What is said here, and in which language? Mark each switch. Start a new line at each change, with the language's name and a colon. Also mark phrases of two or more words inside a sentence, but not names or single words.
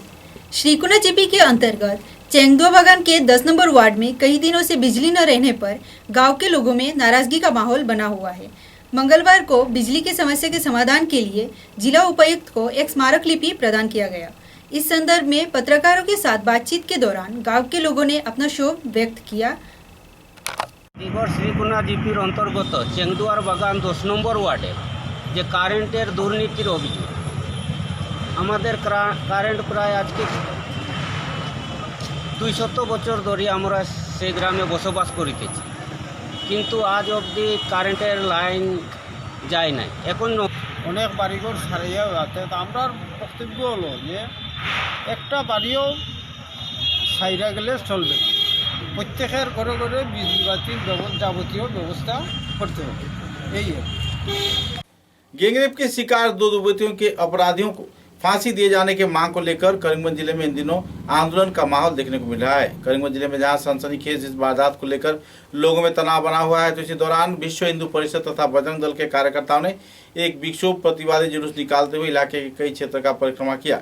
Hindi: श्रीकुना जीपी के अंतर्गत चेंगदुआ बागान के 10 नंबर वार्ड में कई दिनों से बिजली न रहने पर गांव के लोगों में नाराजगी का माहौल बना हुआ है। मंगलवार को बिजली की समस्या के समाधान के लिए जिला उपायुक्त को एक स्मारक लिपि प्रदान किया गया। इस संदर्भ में पत्रकारों के साथ बातचीत के दौरान गांव के लोगों ने अपना क्षोभ व्यक्त किया।
Bangla: শ্রীকুনা জিপির অন্তর্গত চেংদুয়ার বাগান 10 নম্বর ওয়ার্ডে যে কারেন্টের দুর্নীতির অভিযোগ আমাদের কারেন্ট প্রায় আজকে 200 বছর ধরে আমরা সেই গ্রামে বসবাস করিতেছি, কিন্তু আজ অবধি কারেন্টের লাইন যায় নাই। এখন অনেক বাড়িঘর সারিয়ে যাচ্ছে। আমরা বক্তব্য হলো যে একটা বাড়িও সাইরা গেলে চলবে না, প্রত্যেকের ঘরে ঘরে বিজলি বাতির যাবতীয় ব্যবস্থা করতে হবে। এই
Hindi: गैंगरेप के शिकार 2 युवतियों के अपराधियों को फांसी दिए जाने के मांग को लेकर करीमगंज जिले में इन दिनों आंदोलन का माहौल देखने को मिल रहा है। करीमगंज जिले में जहां सनसनीखेज इस वारदात को लेकर लोगों में तनाव बना हुआ है, तो इसी दौरान विश्व हिंदू परिषद तथा बजरंग दल के कार्यकर्ताओं ने एक विक्षोभ प्रतिवादी जुलूस निकालते हुए इलाके के कई क्षेत्र का परिक्रमा किया।